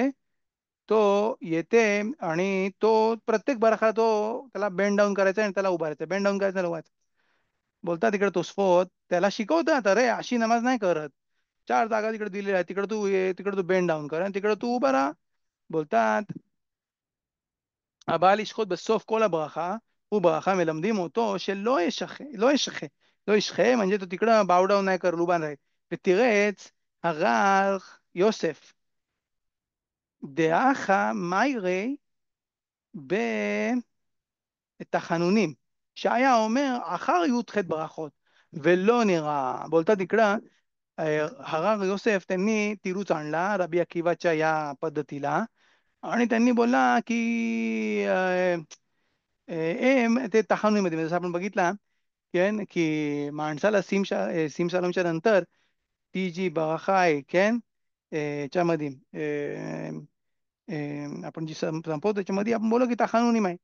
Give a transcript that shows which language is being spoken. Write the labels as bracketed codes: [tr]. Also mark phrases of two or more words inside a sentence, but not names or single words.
[mr] तो येते आणि तो प्रत्येक बरखा त्याला बेंड डाऊन करायचा आणि त्याला उभारायचं, बेंड डाऊन करायचं, त्याला उभारायचं. बोलतात तिकडे तोसफोत त्याला शिकवतात, अरे अशी नमाज नाही करत. 4 जागा तिकडे दिलेल्या आहेत, तिकडे तू ये, तिकडे तू बेंड डाऊन कर आणि तिकडे तू उभा राहा. [he] बोलतात הבעל ישחוט בסוף כל הברכה, וברכה מלמדים אותו שלא ישחה, לא ישחה, לא ישחה, [mr] म्हणजे तो तिकडं बावडाव नाही कर, उभा राहील. [he] ותירץ הרב יוסף דאחה מיירי בתחנונים, שהיה אומר אחר י"ח ברכות, ולא נראה. [mr] बोलतात इकडं הרב יוסף त्यांनी तिरूच आणला रबी अकिवाच्या या पद्धतीला आणि त्यांनी बोलला की ते तहानुमध्ये जसं आपण बघितला केन की माणसाला सिम शालमच्या नंतर ती जी बराखा आहे केन याच्यामध्ये आपण जी संपवतो त्याच्यामध्ये आपण बोलू की तहानुनी आहे.